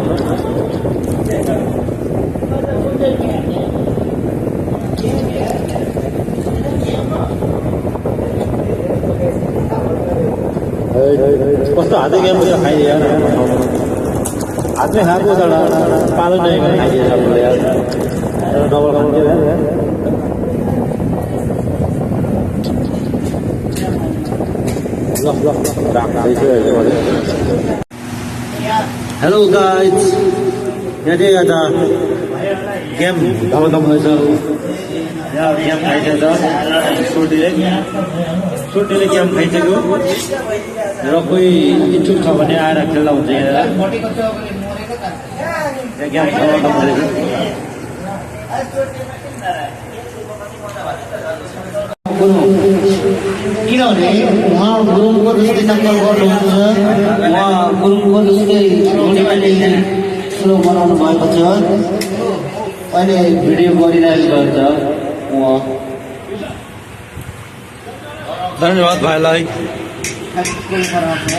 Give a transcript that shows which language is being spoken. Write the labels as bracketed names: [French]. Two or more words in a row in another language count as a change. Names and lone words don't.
[Nepali] कस्तो हातै गेम खाइदियो हातमै खाएको तर पालो नै खाइदिएछ डबल खान्थ्यो [English] Hello guys, [Indonesian] jadi ada game teman-teman ya game खाइदिन्छ [Nepali] सुटीले गेम खाइदिएको र कोही इच्छुक छ भने आएर खेल्दा हुन्छ यहाँ गेम खेल्न किनभने उहाँ गुरुङको जस्तै नक्कल गर्नुहुन्छ उहाँ गुरुङको जस्तै स्लो बनाउनु भएको छ अहिले भिडियो गरिरहेको छ उहाँ धन्यवाद भाइलाई